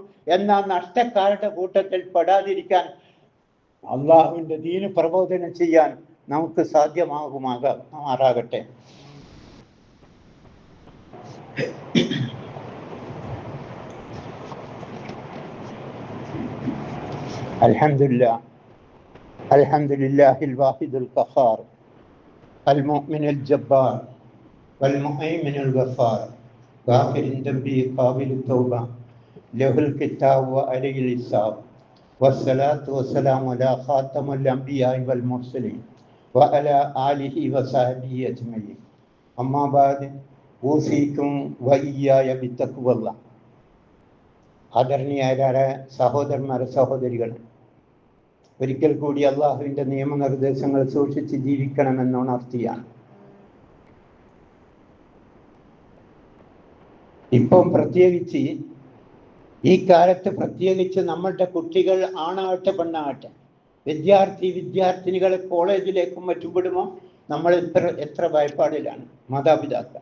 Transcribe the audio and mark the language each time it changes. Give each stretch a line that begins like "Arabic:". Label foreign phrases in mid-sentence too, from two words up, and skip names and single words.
Malayalam: എന്നാ നഷ്ടക്കാരുടെ കൂട്ടത്തിൽ പെടാതിരിക്കാൻ, അള്ളാഹുവിന്റെ ദീന് പ്രബോധനം ചെയ്യാൻ നമുക്ക് സാധ്യമാകുമാറാകട്ടെ.
Arabic: الحمد لله الواحد القهار المؤمن الجبار والمؤمن الغفار غافر الذنب قابل التوبة له الكتاب وعليه الحساب والصلاة والسلام على خاتم الأنبياء والمرسلين وعلى آله وصحبه أجمعين أما بعد أوصيكم وإياي بتقوى الله.
Malayalam: ആദരണീയരായ സഹോദരന്മാരെ സഹോദരികൾ, ഒരിക്കൽ കൂടി അള്ളാഹുവിൻ്റെ നിയമനിർദ്ദേശങ്ങൾ സൂക്ഷിച്ച് ജീവിക്കണമെന്നുണർത്തിയാണ്. ഇപ്പം പ്രത്യേകിച്ച് ഈ കാലത്ത് പ്രത്യേകിച്ച് നമ്മളുടെ കുട്ടികൾ ആണാകട്ടെ പെണ്ണാകട്ടെ, വിദ്യാർത്ഥിനികളെ കോളേജിലേക്കും മറ്റും വിടുമ്പോൾ നമ്മൾ എത്ര ഭയപ്പാടിലാണ് മാതാപിതാക്കൾ.